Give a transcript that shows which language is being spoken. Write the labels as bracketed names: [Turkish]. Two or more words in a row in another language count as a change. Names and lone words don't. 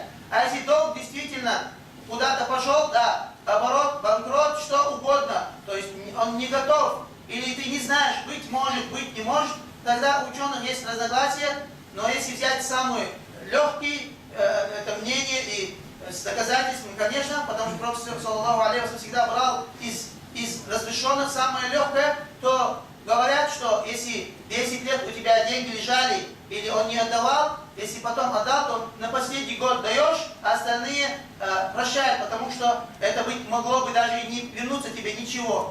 [Russian] А если долг действительно куда-то пошел, да, оборот, банкрот, что угодно, то есть он не готов, или ты не знаешь, быть может, быть не может, тогда у ученых есть разногласия, но если взять самый легкий, это мнение и с доказательством, конечно, потому что Пророк, [Arabic] صلى الله عليه وسلم, [Russian] всегда брал из разрешенных самое легкое, то говорят, что если 10 лет у тебя деньги лежали, или он не отдавал, если потом отдал, то на последний год даешь, а остальные прощают, потому что это могло бы даже и не вернуться тебе ничего.